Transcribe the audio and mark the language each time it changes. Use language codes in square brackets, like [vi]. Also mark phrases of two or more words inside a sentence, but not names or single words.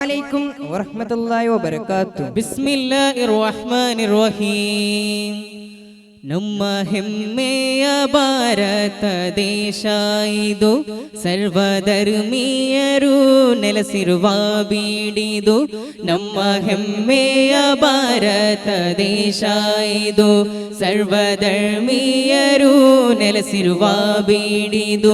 [ar] عليكم ورحمة الله وبركاته. بسم الله الرحمن الرحيم. [kn] ನಮ್ಮ ಹೆಮ್ಮೆಯ ಭಾರತ ದೇಶ ಇದು, ಸರ್ವಧರ್ಮೀಯರು ನೆಲೆಸಿರುವ ಬೀಡಿದು. ನಮ್ಮ ಹೆಮ್ಮೆಯ ಭಾರತ ದೇಶ ಇದು, ಸರ್ವಧರ್ಮೀಯರು ನೆಲೆಸಿರುವ ಬೀಡಿದು.